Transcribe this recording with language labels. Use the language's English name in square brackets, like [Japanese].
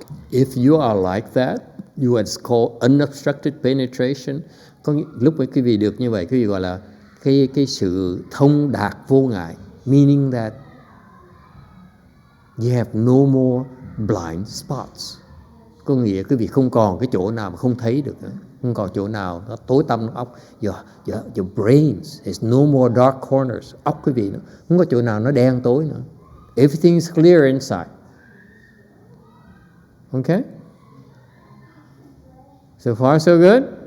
[English] If you are like that, you are called unobstructed penetration. [Vietnamese] Lúc mà quý vị được như vậy, quý vị gọi là cái sự thông đạt vô ngại, [English] meaning that You have no more blind spots. [Vietnamese] Có nghĩa quý vị không còn cái chỗ nào mà không thấy được nữa. Không còn chỗ nào nó tối tăm trong óc. [English] Your brains is no more dark corners. [Vietnamese] Óc quý vị nữa, không có chỗ nào nó đen tối nữa. [English] Everything is clear inside. Okay? So far so good?